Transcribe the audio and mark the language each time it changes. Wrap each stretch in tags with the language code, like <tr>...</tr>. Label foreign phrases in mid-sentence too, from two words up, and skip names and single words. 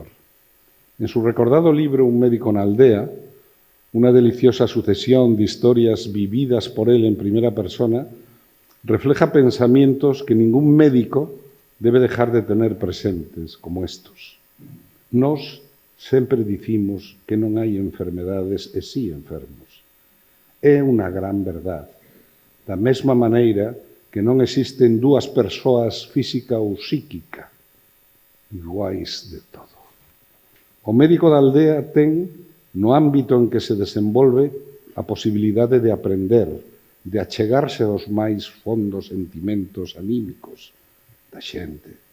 <es>En su recordado libro Un médico en aldea, una deliciosa sucesión de historias vividas por él en primera persona, refleja pensamientos que ningún médico debe dejar de tener presentes, como estos.</es> <gl>Nós sempre dicimos que non hai enfermedades e si enfermos. É unha gran verdade. Da mesma maneira que non existen dúas persoas física ou psíquica iguais de todo. O médico da aldea ten, no ámbito en que se desenvolve, a posibilidade de aprender, de achegarse aos máis fondos sentimentos anímicos da xente.</gl>